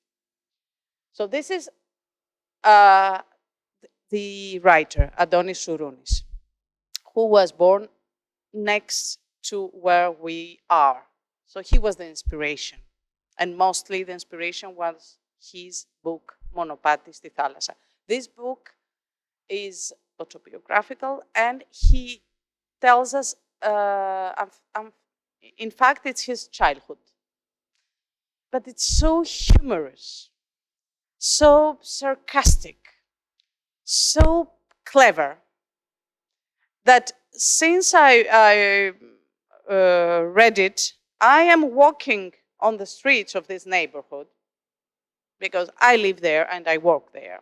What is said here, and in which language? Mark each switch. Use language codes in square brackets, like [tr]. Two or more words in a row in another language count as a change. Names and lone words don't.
[en] So this is the writer, Adonis Sourounis, who was born next to where we are. So he was the inspiration. And mostly the inspiration was his book, [el] Μονοπάτι στη θάλασσα. [en] This book is autobiographical, and he tells us, in fact, it's his childhood. But it's so humorous, so sarcastic, so clever, that since I read it, I am walking on the streets of this neighborhood because I live there and I work there.